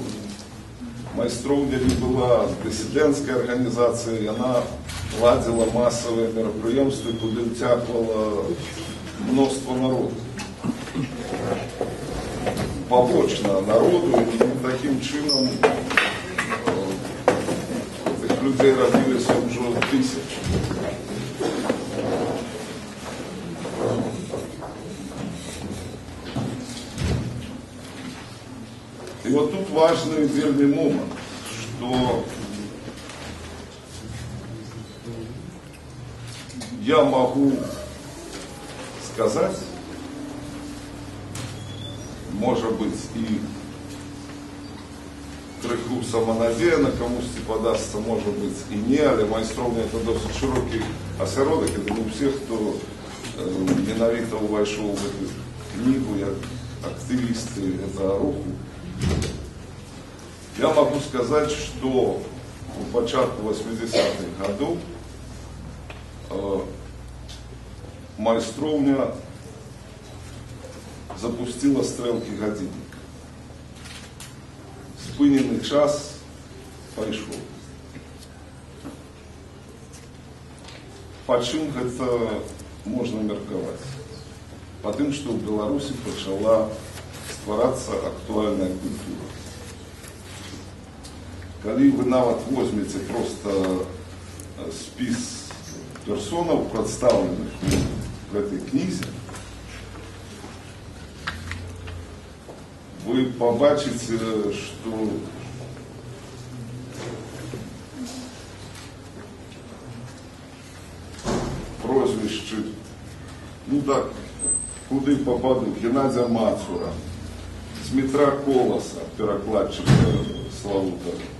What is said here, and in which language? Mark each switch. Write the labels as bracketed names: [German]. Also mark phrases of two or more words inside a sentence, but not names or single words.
[Belarusian] Майстроўня не была дысідэнцкай арганізацыяй, яна ладзіла масавыя мерапрыемствы, куды ўцягвала мноства народу. Пабочна народу, і такім чынам тых людзей рабіліся ўжо тысячы. [Russian] И вот тут важный вельмі момент, что я могу сказать, может быть, [Belarusian] и крыху самонадеянно камусьці падасться, [Russian] может быть, и не, [Belarusian] але майстроўня это досыць широкі асяродак, [Russian] это не все, кто менавіта увайшоў в эту книгу, як активисты этого руху. Я могу сказать, что у початку 80-х годов майстроўня запустила стрелки годинника. [Belarusian] Спынены час пайшоў. Па чым гэта можна меркаваць? Па тым, што ў Беларусі пачала стварацца актуальная культура. Калі вы нават возьмеце просто спіс персонаў, прадстаўленых [Russian] в этой [Belarusian] кнізе, [Russian] вы побачите, что прозвище, ну так, куды попаду, Геннадия Мацура, Дмитра Колоса, перекладчика Славута,